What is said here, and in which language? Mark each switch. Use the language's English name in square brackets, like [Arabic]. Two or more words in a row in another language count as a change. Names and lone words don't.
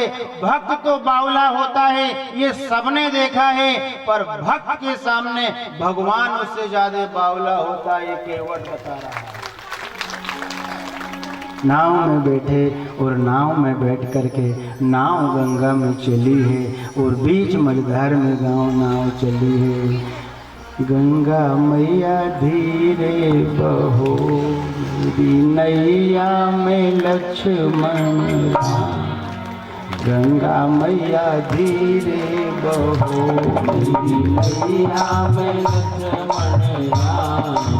[Hindi] भक्त तो बावला होता है, ये सबने देखा है, पर भक्त के सामने भगवान उससे ज्यादा बावला होता है, ये केवट बता रहा है। नाव में बैठे और नाव में बैठ करके नाव गंगा में चली है और बीच मझधार में गांव नाव चली है। गंगा मैया धीरे बहो, मेरी नैया में लक्ष्मण राम। गंगा मैया धीरे बहो, मेरी नैया में लक्ष्मण राम।